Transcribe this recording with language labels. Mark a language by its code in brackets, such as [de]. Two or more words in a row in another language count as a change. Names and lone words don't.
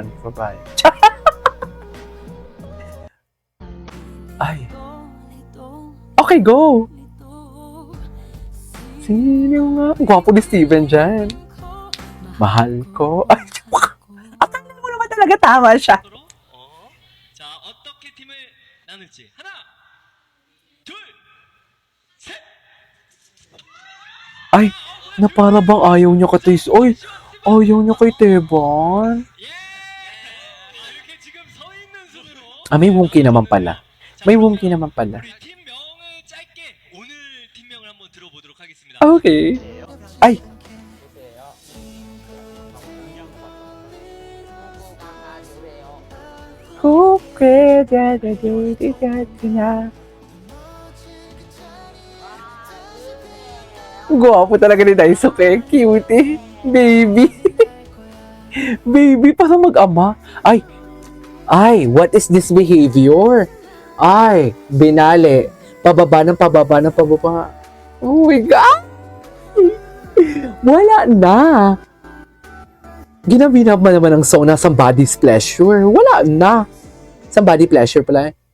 [tl] Babae. Ay. Okay, go! Sino nga? Gwapo ni Steven dyan. Mahal ko. Ay, akala mo naman talaga tama siya. [ko] 자, 어떻게 팀을 나눌지 하나, 둘, 셋. [tl] Ay, na para bang ayaw niya kay Tis. Oy, ayaw niya kay Teban. [ko] 예. 이렇게 지금 서 있는 순으로 [tl] May wonky naman pala. May wonky naman pala. [ko] 우리 팀명을 짧게 오늘 팀명을 한번 들어보도록 하겠습니다. [tl] Okay. Ay, okay, na. Gwapo talaga ni Daisuke. Cutie. Baby. Baby, parang mag-ama. Ay, [en] what is this behavior? [tl] Ay, binali. Pababa. [en] Oh my God! [tl] Wala na. Ginabinab mo naman ang song na Somebody's Pleasure. Wala na. Somebody Pleasure pala.